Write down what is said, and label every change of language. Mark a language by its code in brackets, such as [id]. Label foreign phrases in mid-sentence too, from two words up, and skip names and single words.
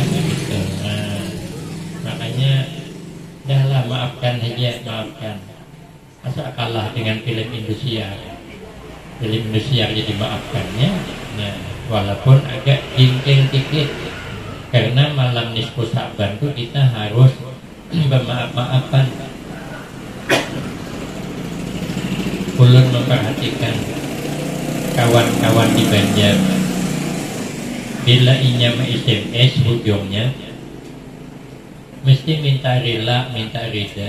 [id] Nah, makanya dahlah, maafkan aja, maafkan. Masa kalah dengan film Indosiar. Film Indosiar jadi maafkannya. Nah, walaupun agak jengkel dikit, karena malam nisfu Sya'ban itu kita harus bermaaf-maafan. [bjn] Ulun memperhatikan kawan-kawan di Banjar, bila inya SMS ujungnya mesti minta rela, minta rida.